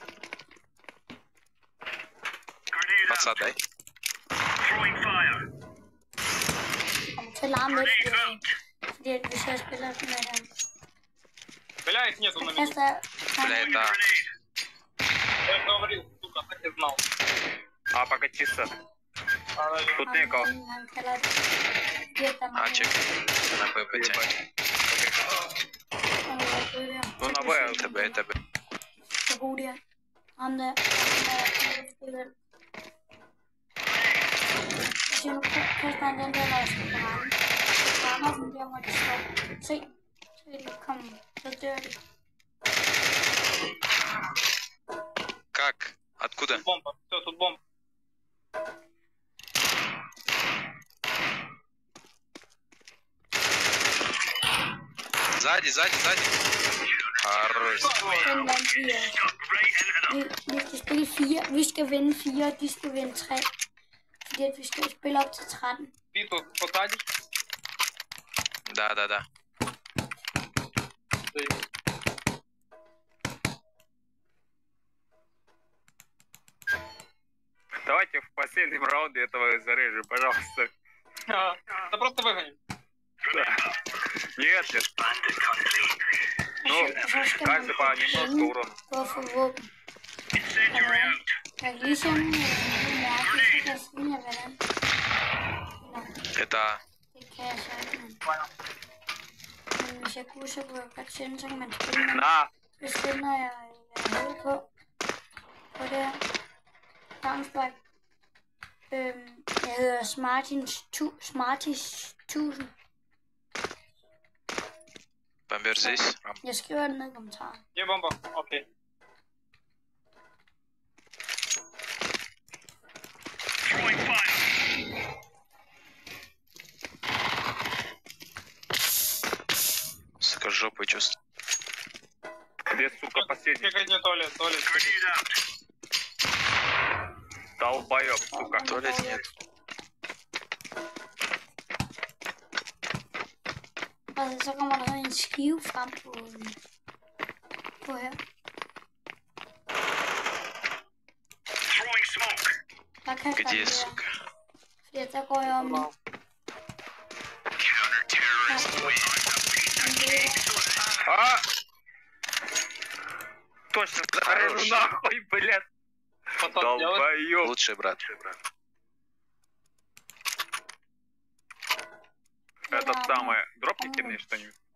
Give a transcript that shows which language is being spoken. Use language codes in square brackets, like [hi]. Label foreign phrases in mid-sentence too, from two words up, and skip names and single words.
[ru] Подсадай. [da] Jeg kommer til at larme lidt, fordi hvis jeg spiller sådan med dem. [ru] Бля, их нету на [da] Jeg [ru] меня. [da] kaster... [ru] Бля, это... Я же говорил, сука, так и знал. А, пока чисто. Тут некого. [da] Han kalder det. Virkelig А, meget. [ru] чек. На ПП. Ну, на В, ТБ. [da] Så god der. Ham der. Hvis jeg nu kaster han den der, når jeg skal på rammen. Så rammer den der, hvor de står. Se. Så vil de komme. Så dør de. [ru] Как? Откуда? Бомба, все, тут бомба. Сзади. Хорош. [da] Den vandt vi også. Vi skal spille 4. Vi skal vinde 4, og de skal vinde 3. Fordi at vi skal spille op til 13. [ru] Питу посадишь? Да. Давайте в последнем раунде этого зарежем, пожалуйста. Да просто выгоним. Да. Нет, нет. Ну, каждый по немножко урона. [da] For at få våben. Jeg kan lige sende en mærke, så kan jeg sige, hvordan. [ru] Это... [da] Det kan jeg så ikke, men hvis jeg kunne, så kunne jeg godt sende, så kan man spille med. [ru] На! [da] Så sender jeg hul på det her. Counter-Strike. Jeg hedder Smarties 1000. [ru] Бомбер здесь. [da] Jeg skriver det ned i kommentaren. [ru] Где бомба? Окей. Сука, жопу чувствую. Где, сука, последний? Фигайте туалет. Долбоёб, сука. Туалет нет. [da] Og så kommer der sådan en skive frem på her. Der kaster [ru] Где, [da] jeg [ru] сука? [da] fordi der går jeg om nu. А! [ru] Точно, зарежу нахуй, блядь. Долбоёб. Лучший брат. Этот самый, дропки кидные что-нибудь?